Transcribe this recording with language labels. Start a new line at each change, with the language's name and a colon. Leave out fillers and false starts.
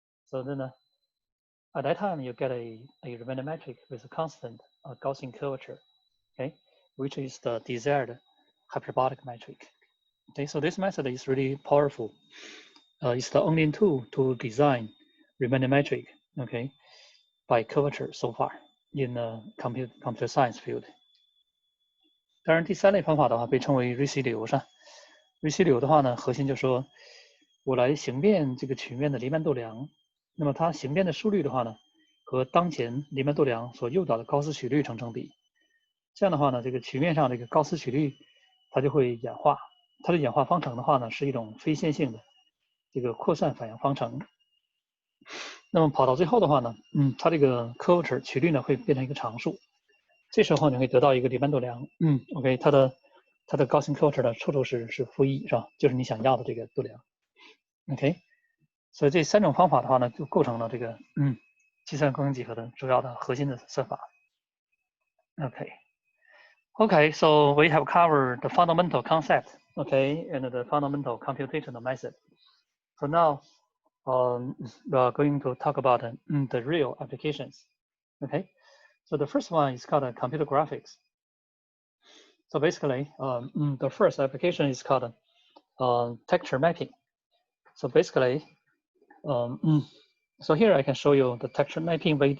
English: So then at that time you get a remaining metric with a constant Gaussian curvature, okay, which is the desired hyperbolic metric. Okay, so this method is really powerful. It's the only tool to design remaining metric, okay, by curvature so far in the computer science field.
Chinese: 当然，第三类方法的话被称为Ricci流上。Ricci流的话呢，核心就说，我来形变这个曲面的黎曼度量，那么它形变的速率的话呢，和当前黎曼度量所诱导的高斯曲率成正比。这样的话呢，这个曲面上这个高斯曲率它就会演化，它的演化方程的话呢，是一种非线性的这个扩散反应方程。那么跑到最后的话呢，它这个 curvature 曲率呢会变成一个常数。这时候你会得到一个黎曼度量，OK， 它的高性 curvature 的处处是-1，是吧？就是你想要的这个度量 ，OK。所以这三种方法的话呢，就构成了这个计算共性几何的主要的核心的算法 ，OK。
English: Okay, so we have covered the fundamental concept, okay, and the fundamental computational method. So now we are going to talk about the real applications, okay. So the first one is called computer graphics. So basically, the first application is called texture mapping. So basically, so here I can show you the texture mapping